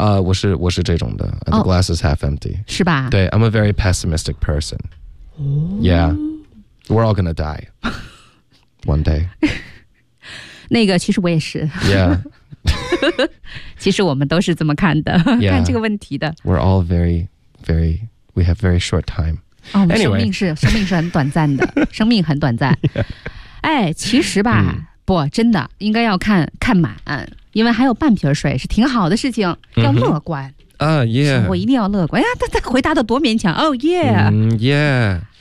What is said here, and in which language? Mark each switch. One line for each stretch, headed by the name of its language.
Chinese: 我是这种的。
English: The glass is half empty.
Chinese: 是吧
English: 对 I'm a very pessimistic person.、哦、 yeah. We're all gonna die. One day.
Chinese: 那个其实我也是。 Yeah. 其实我们都是这么看的、 yeah. 看这个问题的。
English: We're all very, very, we have very short time.、
Chinese: 哦、我们生命是、
English: anyway.
Chinese: 生命是很短暂的生命很短暂。 Yeah. 哎其实吧。嗯不真的应该要看满因为还有半瓶水是挺好的事情要乐观。啊、mm-hmm. yeah. 我一定要乐观。哎呀他回答的多勉强。Oh, yeah.、 Mm, yeah.